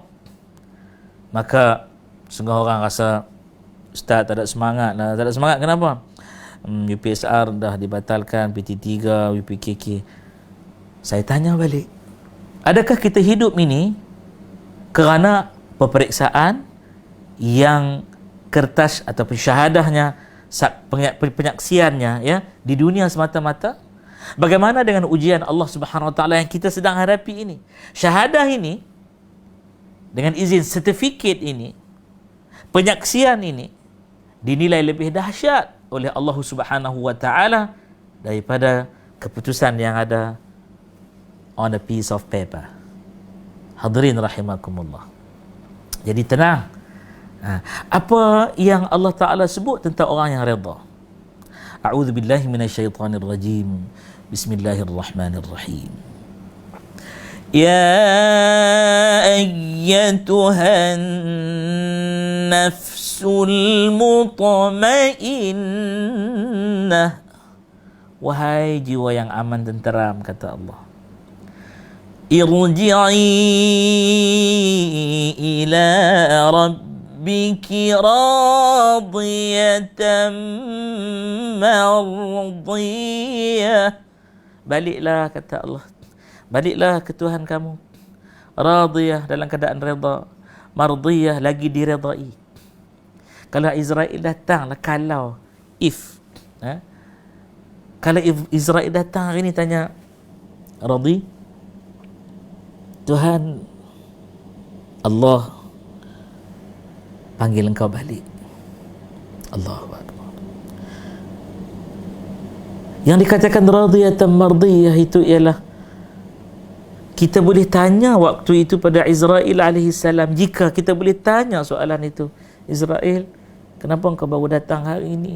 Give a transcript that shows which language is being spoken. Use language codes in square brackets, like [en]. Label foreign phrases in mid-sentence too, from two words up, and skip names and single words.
[ms] Maka setengah orang rasa, Ustaz tak ada semangat lah. Tak ada semangat kenapa? UPSR dah dibatalkan, PT3, UPKK. Saya tanya balik, adakah kita hidup ini kerana peperiksaan yang kertas ataupun syahadahnya, penyaksiannya, ya, di dunia semata-mata? Bagaimana dengan ujian [ar] الله سبحانه وتعالى [ms] yang kita sedang hadapi ini? Syahadah ini, dengan izin sertifikat ini, penyaksian ini dinilai lebih dahsyat oleh [ar] الله سبحانه وتعالى [ms] daripada keputusan yang ada [en] on a piece of paper. [ar] حاضرين رحمكم الله. [ms] Jadi tenang. Apa yang Allah Taala sebut tentang orang yang redha? [ar] أعوذ بالله من الشيطان الرجيم. بسم الله الرحمن الرحيم. يا أيتها النفس المطمئنة, [ms] wahai jiwa yang aman tenteram, kata Allah, [ar] ارجعي إلى ربك بك راضية مرضية. [ms] Baliklah, kata Allah, baliklah ke Tuhan kamu, radiyah, dalam keadaan redha, mardiyah, lagi diredai. Kalau Israel datang, kalau kalau Israel datang hari ni tanya, Radhi, Tuhan Allah panggil engkau balik. [ar] الله أكبر. [ms] Yang dikatakan [ar] راضية مرضية [ms] itu ialah kita boleh tanya waktu itu pada Israel [ar] عليه السلام, [ms] jika kita boleh tanya soalan itu, Israel, kenapa engkau baru datang hari ini?